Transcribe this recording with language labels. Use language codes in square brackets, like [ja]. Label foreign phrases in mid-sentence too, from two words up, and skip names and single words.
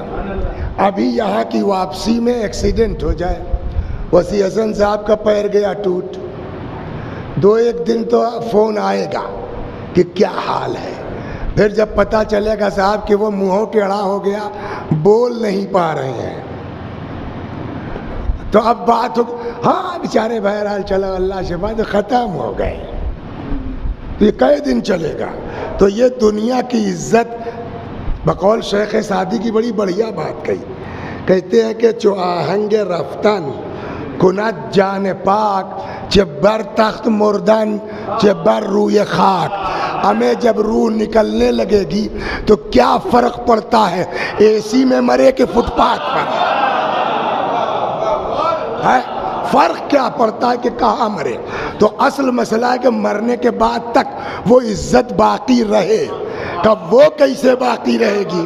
[ur] ابھی یہاں کی واپسی میں ایکسیڈنٹ ہو جائے، وسیع حسن صاحب کا پیر گیا ٹوٹ، 2-1 دن تو فون آئے گا کہ کیا حال ہے، پھر جب پتہ چلے گا صاحب کہ وہ منہوں ٹیڑھا ہو گیا، بول نہیں پا رہے ہیں، تو اب بات ہو، ہاں بیچارے بہرحال چلو اللہ شفا، تو ختم ہو گئے، یہ کئی دن چلے گا؟ تو یہ دنیا کی عزت، بقول شیخ سعدی کی بڑی بڑھیا بات کہی، کہتے ہیں کہ [fa] چو آہنگ رفتن کند جان پاک، چہ بر تخت مردن چہ بر روی خاک، [ur] ہمیں جب روح نکلنے لگے گی تو کیا فرق پڑتا ہے اے سی میں مرے کہ فٹ پاتھ پر، فرق کیا پڑتا ہے کہ کہاں مرے؟ تو اصل مسئلہ ہے کہ مرنے کے بعد تک وہ عزت باقی رہے، کب وہ کیسے باقی رہے گی؟